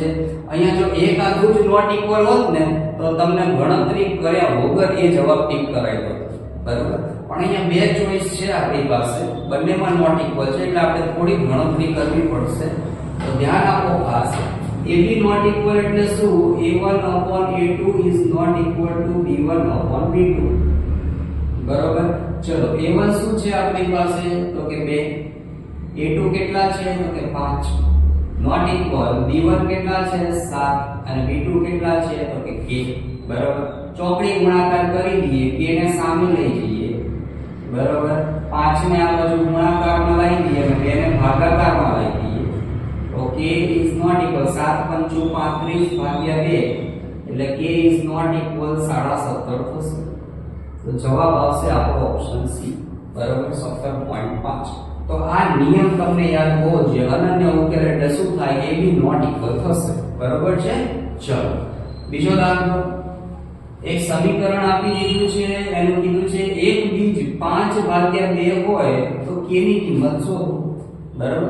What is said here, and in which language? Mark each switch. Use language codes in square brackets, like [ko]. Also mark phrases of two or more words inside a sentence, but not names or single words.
[gu] અહીંયા જો એક આખું જ [en] not equal [gu] હોત ને તો તમને ગણતરી કર્યા વગર એ જવાબ ટીક કરાવી દો, બરાબર। પણ અહીંયા બે ચોઈસ છે આપણી પાસે, બંનેમાં [en] not equal [gu] છે એટલે આપણે થોડી ગણતરી કરવી પડશે। તો ધ્યાન આપો ખાસ। AB [en] not equal [gu] એટલે શું? [en] A1/A2 is not equal to B1/B2, બરાબર। [gu] ચલો A1 શું છે આપણી પાસે? તો કે 2, A2 કેટલા છે? તો કે 5, [en] not equal [gu] B1 કેટલા છે? 7 અને B2 કેટલા છે? તો કે k, બરાબર। ચોકડી ગુણાકાર કરી દઈએ, k ને સામે લઈ જઈએ, બરાબર। 5 ને આ બાજુ ગુણાકારમાં લઈ દઈએ અને 2 ને ભાગાકારમાં લઈ દઈએ તો [en] k is not equal [gu] 7 5 35 ભાગ્યા 2 એટલે [en] k is not equal [gu] 17.5 થશે। તો જવાબ આવશે આપણો ઓપ્શન C, બરાબર, 17.5। તો આ નિયમ તમને યાદ હોવો જોઈએ। અનન્ય ઉકેલ એટલે શું થાય? AB [en] not equal [gu] થશે, બરાબર છે। ચલો બીજો દાખલો। એક સમીકરણ આપી દીધું છે, એનું કીધું છે એક બીજ 5/2 હોય તો k ની કિંમત શોધો, બરાબર।